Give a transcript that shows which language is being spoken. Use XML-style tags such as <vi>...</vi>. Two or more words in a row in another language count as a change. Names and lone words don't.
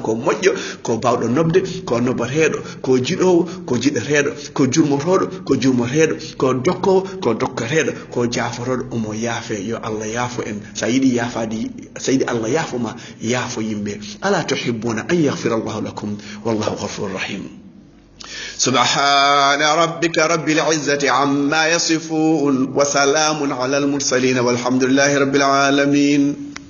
<ff>ko moƴƴo ko bawɗo nobde ko noboteɗo ko jiɗowo ko jiɗoteɗo ko jurmotoɗo ko jurmoteɗo ko dokkowo ko dokkoteɗo ko jaafotoɗo omo yaafe yo Allah yaafo en sa yiɗi Allah yaafoma yaafo yimɓe</ff> <ar>ألا تحبون أن يغفر الله لكم والله غفور رحيم سبحان ربك رب العزة عما يصفون وسلام على المرسلين والحمد لله رب العالمين</ar>